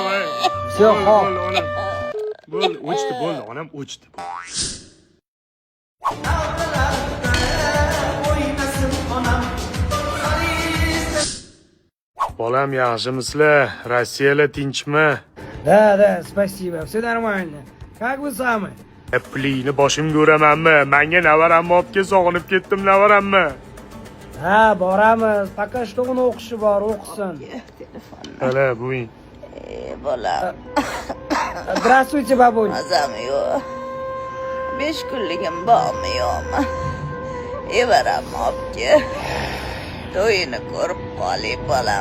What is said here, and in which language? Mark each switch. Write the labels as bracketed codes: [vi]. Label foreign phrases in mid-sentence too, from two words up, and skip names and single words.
[uz] Всё, xo'p. Bo'ldi, o'chdi, bo'ldi, onam o'chdi. Bolam, yaxshimisizlar? Rossiyada tinchmi? [ru] Да, спасибо, все нормально. Как вы сами? [uz] Pulingni boshimga uramanmi? Menga navaramni olib kel, sog'inib ketdim navarammi? Ha, boramiz. [ru] Пока что [uz] uni o'qishi bor, o'qisin. Telefonni. Hala, bo'ying. Bolam, [ru] Здравствуйте, бабуль. [uz] mazam yo'q. 5 kunligim bormi yo'qmi? Evaram obke. To'yini ko'rib qolay bolam.